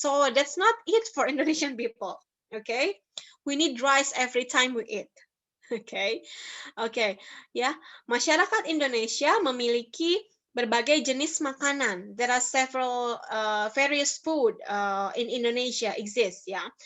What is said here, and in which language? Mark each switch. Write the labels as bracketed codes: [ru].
[en] So that's not it for Indonesian people. Okay, we need rice every time we eat. Okay, ya. [id] Masyarakat Indonesia memiliki berbagai jenis makanan. [en] There are several various food in Indonesia exist, ya.